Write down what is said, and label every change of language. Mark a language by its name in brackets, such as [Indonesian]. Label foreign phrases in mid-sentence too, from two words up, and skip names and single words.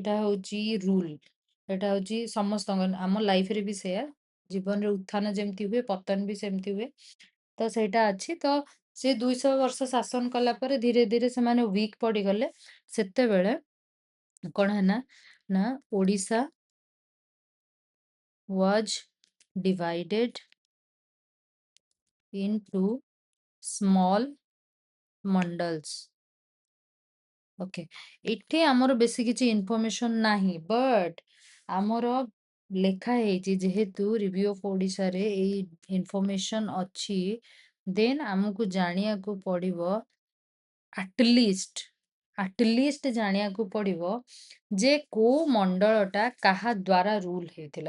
[Odia] ଏଇଟା ହଉଛି ରୁଲ, ଏଇଟା ହଉଛି ସମସ୍ତଙ୍କ ଆମ ଲାଇଫରେ ବି ସେୟା। ଜୀବନରେ ଉତ୍ଥାନ ଯେମିତି ହୁଏ, ପତନ ବି ସେମିତି ହୁଏ। ତ ସେଇଟା ଅଛି। ତ ସେ 200 ବର୍ଷ ଶାସନ କଲା ପରେ ଧୀରେ ଧୀରେ ସେମାନେ ୱିକ୍ ପଡିଗଲେ। ସେତେବେଳେ କଣ ହେଲା ନା, ଓଡିଶା [English] was divided into small mandals। [Odia] ଓକେ, ଏଠି ଆମର ବେଶୀ କିଛି ଇନଫର୍ମେସନ ନାହିଁ, ବଟ୍ ଆମର ଲେଖା ହେଇଛି ଯେହେତୁ ରିଭ୍ୟୁ ଅଫ ଓଡିଶାରେ ଏଇ ଇନଫର୍ମେସନ ଅଛି, ଦେନ୍ ଆମକୁ ଜାଣିବାକୁ ପଡିବ, ଆଟଲିଷ୍ଟ ଆଟଲିଷ୍ଟ ଜାଣିବାକୁ ପଡିବ ଯେ କୋଉ ମଣ୍ଡଳଟା କାହା ଦ୍ଵାରା ରୁଲ ହେଇଥିଲା।